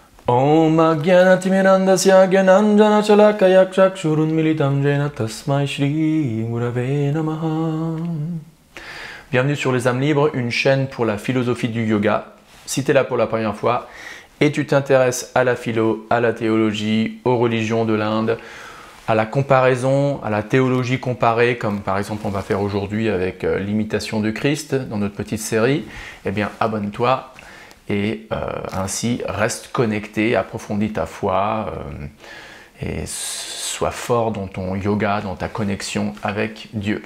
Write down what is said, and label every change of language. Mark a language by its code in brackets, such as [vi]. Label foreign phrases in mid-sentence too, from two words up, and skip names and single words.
[sa] ॐ अज्ञानतिमिरान्धस्य ज्ञानाञ्जन शलाकया चक्षुरुन्मीलितं येन तस्मै श्री गुरवे नमः. [fr] Bienvenue sur Les âmes libres, une chaîne pour la philosophie du yoga. Si tu es là pour la première fois et tu t'intéresses à la philo, à la théologie, aux religions de l'Inde, à la comparaison, à la théologie comparée, comme par exemple on va faire aujourd'hui avec l'imitation de Christ dans notre petite série, eh bien abonne-toi et ainsi reste connecté, approfondis ta foi et sois fort dans ton yoga, dans ta connexion avec Dieu.